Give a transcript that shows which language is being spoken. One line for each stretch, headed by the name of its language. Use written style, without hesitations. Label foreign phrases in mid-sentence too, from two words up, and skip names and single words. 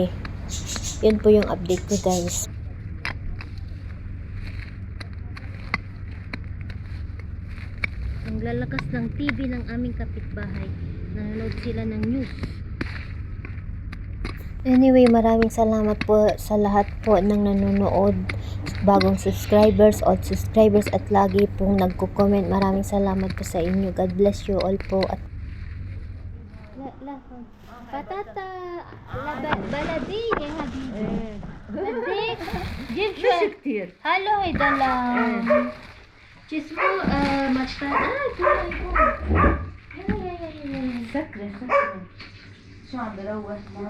Filipino: Yun po yung update ko, guys. Ang lalakas ng TV ng aming kapitbahay. Nanonood sila ng news. Anyway, maraming salamat po sa lahat po ng nanonood, bagong subscribers,
English: old subscribers,
Filipino: at lagi pong nagko-comment. Maraming salamat po sa inyo.
English: God bless you all po. At
Arabic: بطاطا بلدي يا حبيبي. Badik جيب شوي كتير هلو هيدا لا شو اسمه مطر سكرة شو عم بروح